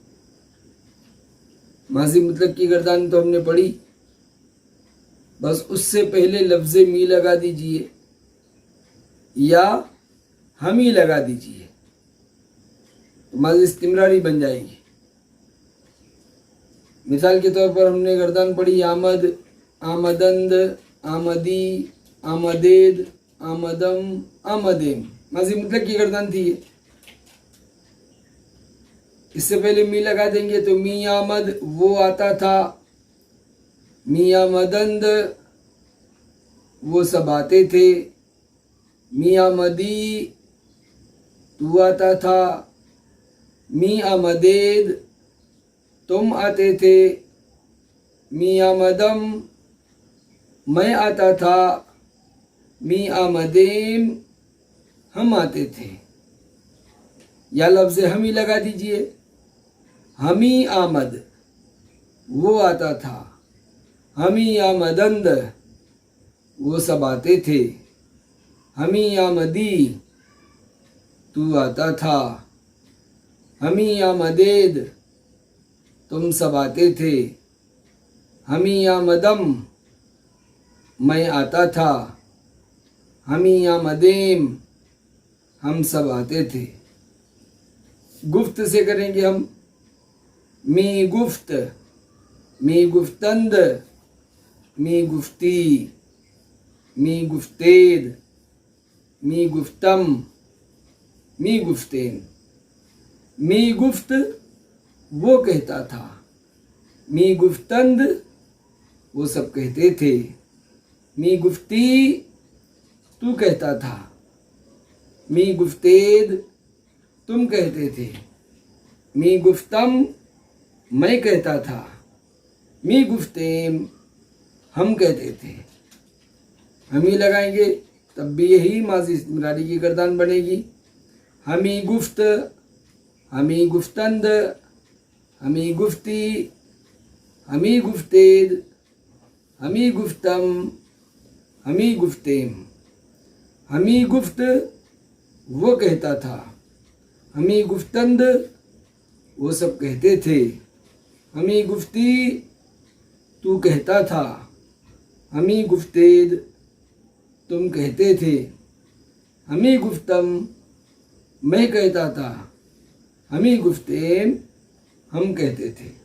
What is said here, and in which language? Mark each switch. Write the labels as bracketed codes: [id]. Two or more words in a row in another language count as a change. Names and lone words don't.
[ur] ماضی مطلق کی گردان تو ہم نے پڑھی، بس اس سے پہلے لفظ می لگا دیجئے یا ہم ہی لگا دیجئے، ماضی استمراری بن جائے گی۔ مثال کے طور پر ہم نے گردان پڑھی [fa] آمد، آمدند، آمدی، آمدید، آمدم، آمدیم، [ur] ماضی مطلق کی گردان تھی یہ۔ اس سے پہلے می لگا دیں گے تو [fa] می آمد [ur] وہ آتا تھا، [fa] می آمدند [ur] وہ سب آتے تھے، [fa] می آمدی [ur] تو آتا تھا، [fa] می آمدید [ur] تم آتے تھے، [fa] می آمدم [ur] میں آتا تھا، [fa] می آمدیم [ur] ہم آتے تھے۔ یا لفظ ہم ہی لگا دیجئے، [fa] ہمی آمد [ur] وہ آتا تھا، [fa] ہمی آمدند [ur] وہ سب آتے تھے، [fa] ہمی آمدی [ur] تو آتا تھا، [fa] ہمی آمدید [ur] تم سب آتے تھے، [fa] ہمی آمدم [ur] میں آتا تھا، [fa] ہمی آمدیم [ur] ہم سب آتے تھے۔ گفت سے کریں گے ہم، [fa] می گفت، می گفتند، می گفتی، می گفتید، می گفتم، می گفتین۔ می گفت [ur] وہ کہتا تھا، [fa] می گفتند [ur] وہ سب کہتے تھے، [fa] می گفتی [ur] تو کہتا تھا، [fa] می گفتید [ur] تم کہتے تھے، [fa] می گفتم [ur] میں کہتا تھا، [fa] می گفتیم [ur] ہم کہتے تھے۔ ہم ہی لگائیں گے تب بھی یہی ماضی استمراری کی گردان بنے گی۔ [fa] ہمی گفت، ہمی گفتند، ہمی گفتی، ہمی گفتید، ہمی گفتم، ہمی گفتیم۔ ہمی گفت [ur] وہ کہتا تھا، [fa] ہمی گفتند [ur] وہ سب کہتے تھے، [fa] ہمی گفتی [ur] تو کہتا تھا، [fa] ہمی گفتید [ur] تم کہتے تھے، [fa] ہمی گفتم [ur] میں کہتا تھا، [fa] ہمی گفتیم [ur] ہم کہتے تھے۔